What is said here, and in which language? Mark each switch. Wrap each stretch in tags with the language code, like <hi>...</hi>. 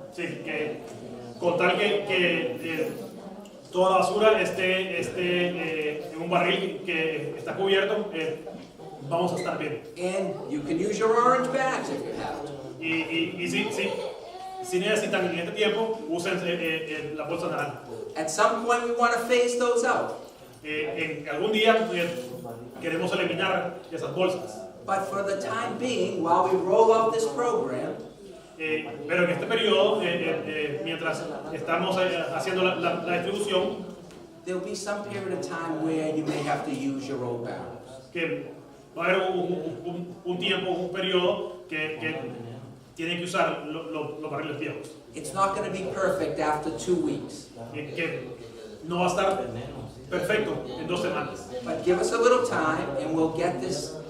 <es>Sí, que con tal que toda la basura esté en un barril que está cubierto, vamos a estar bien.</es> <en>And you can use your orange bags if you have to.</en> <es>Y si necesitan en este tiempo, usen la bolsa naranja.</es> <en>At some point we want to phase those out.</en> <es>En algún día queremos eliminar esas bolsas.</es> <en>But for the time being, while we roll out this program,</en> <es>Pero en este periodo, mientras estamos haciendo la distribución,</es> <en>there'll be some period of time where you may have to use your old barrels.</en> <es>que va a haber un tiempo, un periodo que tienen que usar los barriles viejos.</es> <en>It's not going to be perfect after 2 weeks.</en> <es>Que no va a estar perfecto en 2 semanas.</es> <en>But give us a little time and we'll get this</en>